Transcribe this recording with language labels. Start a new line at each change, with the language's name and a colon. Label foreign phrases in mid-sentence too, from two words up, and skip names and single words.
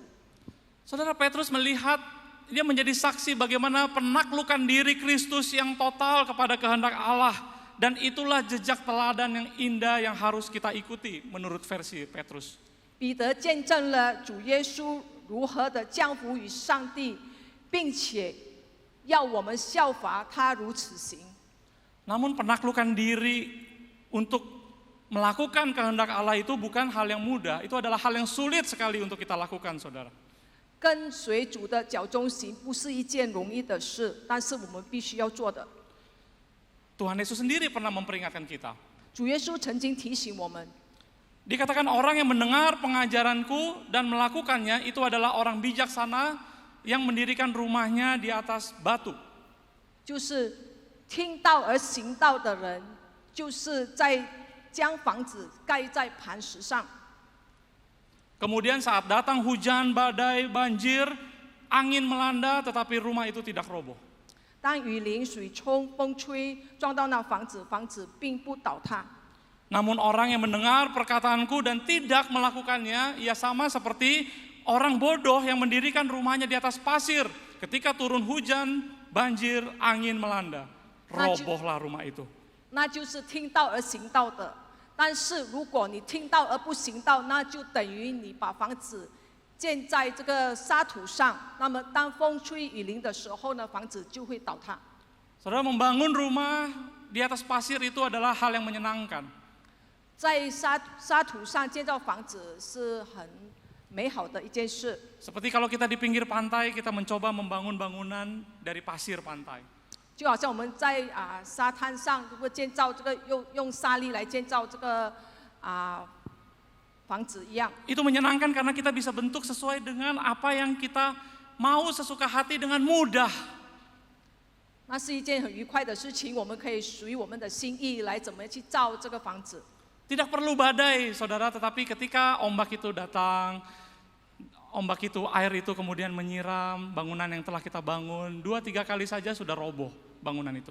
Indonesian: Saudara, Petrus melihat, dia menjadi saksi bagaimana penaklukan diri Kristus yang total kepada kehendak Allah. Dan itulah jejak teladan yang indah yang harus kita ikuti menurut versi Petrus.
Chinese: 彼得见证了主耶稣如何的降服于上帝，并且要我们效法他如此行。
Indonesian: Namun penaklukan diri untuk melakukan kehendak Allah itu bukan hal yang mudah. Itu adalah hal yang sulit sekali untuk kita lakukan, saudara.
Chinese: 跟随主的脚中行不是一件容易的事，但是我们必须要做的。
Indonesian: Tuhan Yesus sendiri pernah memperingatkan kita.
Chinese: 主耶稣曾经提醒我们，
Indonesian: Dikatakan orang yang mendengar pengajaranku dan melakukannya itu adalah orang bijaksana yang mendirikan rumahnya di atas batu.
Chinese: 就是听到而行道的人，就是在将房子盖在磐石上。
Indonesian: Kemudian saat datang hujan, badai, banjir, angin melanda, tetapi rumah itu tidak roboh.
Chinese: 当雨淋、水冲、风吹撞到那房子，房子并不倒塌。
Indonesian: Namun orang yang mendengar perkataanku dan tidak melakukannya, ia sama seperti orang bodoh yang mendirikan rumahnya di atas pasir. Ketika turun hujan, banjir, angin melanda, robohlah rumah itu.
Chinese: 那就是听到而行道的。但是如果你听到而不行道，那就等于你把房子建在这个沙土上。那么当风吹雨淋的时候呢，房子就会倒塌。
Indonesian: Saudara, membangun rumah di atas pasir itu adalah hal yang menyenangkan.
Chinese: 在沙土上建造房子是很美好的一件事。
Indonesian: Seperti kalau kita di pinggir pantai, kita mencoba membangun bangunan dari pasir pantai.
Chinese: 就好像我们在沙滩上如果建造这个用沙粒来建造这个房子一样。
Indonesian: Itu menyenangkan karena kita bisa bentuk sesuai dengan apa yang kita mau sesuka hati dengan mudah.
Chinese: 那是一件很愉快的事情，我们可以属于我们的心意来怎么去造这个房子。
Indonesian: Tidak perlu badai, saudara, tetapi ketika ombak itu datang, ombak itu, air itu kemudian menyiram bangunan yang telah kita bangun, 2-3 kali saja sudah roboh bangunan itu.